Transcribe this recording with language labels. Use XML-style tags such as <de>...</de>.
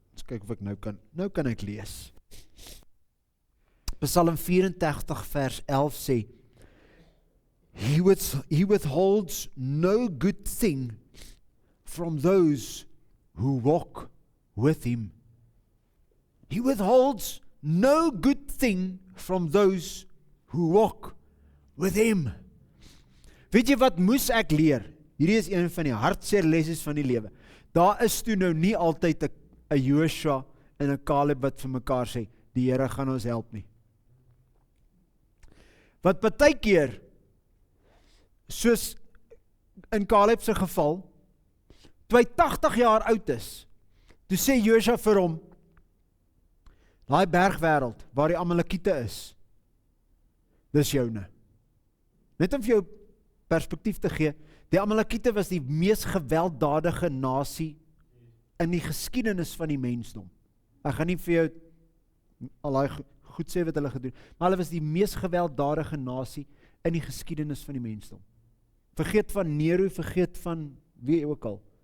<af>Kyk of ek nou kan ek lees. Psalm 84 vers 11 sê,</af> <en>He withholds no good thing from those who walk with him. He withholds no good thing from those who walk with him.</en> <af>Weet jy wat moes ek leer? Hierdie is een van die hartseer lesse van die lewe. Daar is toe nou nie altyd 'n Joshua en 'n Caleb wat vir mekaar sê, die Here gaan ons help nie. Wat partykeer, soos in Caleb se geval, toe hy 80 jaar oud is, toe sê Joshua vir hom, daai bergwêreld waar die Amalekiete is, dis joune. Net om vir jou perspektief te gee, die Amalekiete was die mees gewelddadige nasie in die geskiedenis van die mensdom. Ek gaan nie vir jou al daai goed sê wat hulle gedoen, maar hulle was die mees gewelddadige nasie in die geskiedenis van die mensdom. Vergeet van Nero, vergeet van wie ook al.</af>